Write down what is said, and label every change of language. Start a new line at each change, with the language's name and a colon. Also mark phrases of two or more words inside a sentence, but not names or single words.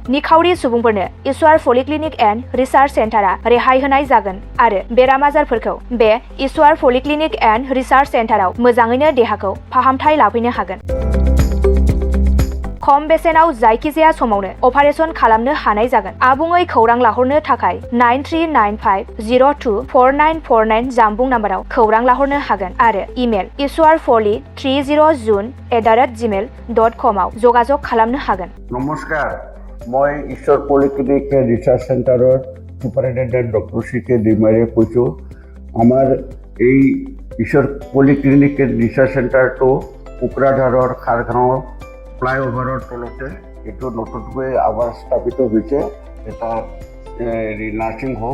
Bodo: निखावरि सुबुंफोरनो इसुआर पलिक्लिनिक एन्ड रिसार्च सेन्टारा रेहाय होनाय जागोन आरो बेराम आजारफोरखौ बे इसुआर पलिक्लिनिक एन्ड रिसार्च सेन्टाराव मोजाङैनो देहाखौ फाहामथाय लाफैनो हागोन। खम बेसेनाव जायखिजाया समावनो अपारेशन खालामनो हानाय जागोन। आबुङै खौरां लाहरनो थाखाय 9395024949 जानबुं नाम्बाराव खौरां लाहरनो हागोन आरो इमेल isuar30zone@gmail.com आव जगाजग खालामनो हागोन।
Assamese: নমস্কাৰ, মই ঈশ্বৰ পলিক্লিনিক ৰিচাৰ্চ চেণ্টাৰৰ
English: superintendent doctor
Assamese: CK ডিমাৰীয়ে কৈছোঁ। আমাৰ এই ঈশ্বৰ পলিক্লিনিক ৰিচাৰ্চ চেণ্টাৰটো কোকৰাঝাৰৰ খাৰগাঁও ফ্লাইঅভাৰৰ তলতে এইটো নতুনকৈ আমাৰ স্থাপিত হৈছে এটা
English: nursing home.